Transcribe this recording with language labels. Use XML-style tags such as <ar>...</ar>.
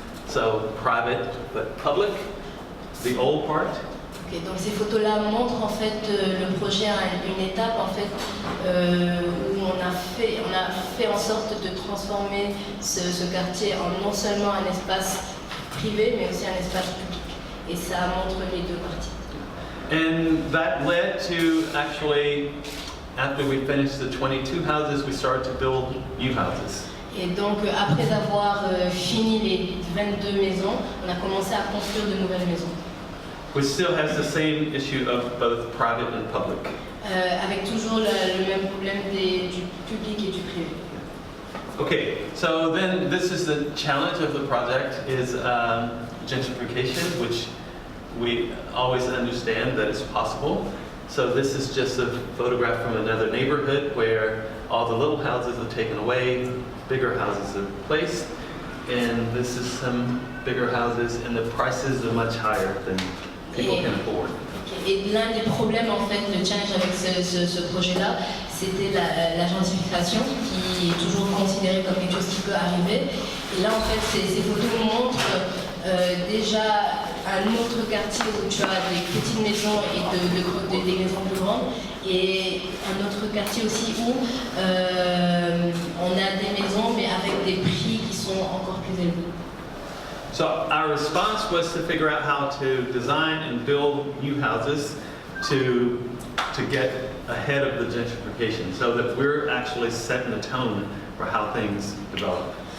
<en>So private but public, the old part.</en> <fr>Okay, donc ces photos-là montrent en fait le projet à une étape en fait où on a fait en sorte de transformer ce quartier en non seulement un espace privé mais aussi un espace public. Et ça montre les deux parties.</fr> <en>And that led to actually, after we finished the 22 houses, we started to build new houses.</en> <fr>Et donc après avoir fini les 22 maisons, on a commencé à construire de nouvelles maisons.</fr> <en>Which still has the same issue of both private and public.</en> <fr>Avec toujours le même problème du public et du privé.</fr> <en>Okay, so then this is the challenge of the project is gentrification, which we always understand that it's possible. So this is just a photograph from another neighborhood where all the little houses are taken away, bigger houses are placed, and this is some bigger houses, and the prices are much higher than people can afford.</en> <fr>Et l'un des problèmes, en fait, le challenge avec ce projet-là, c'était la gentrification, qui est toujours considérée comme quelque chose qui peut arriver. Et là, en fait, ces photos montrent déjà un autre quartier où tu as des petites maisons et des maisons plus grandes, et un autre quartier aussi où on a des maisons, mais avec des prix qui sont encore plus élevés.</fr> <en>So our response was to figure out how to design and build new houses to get ahead of the gentrification, so that we're actually setting the tone for how things develop.</en>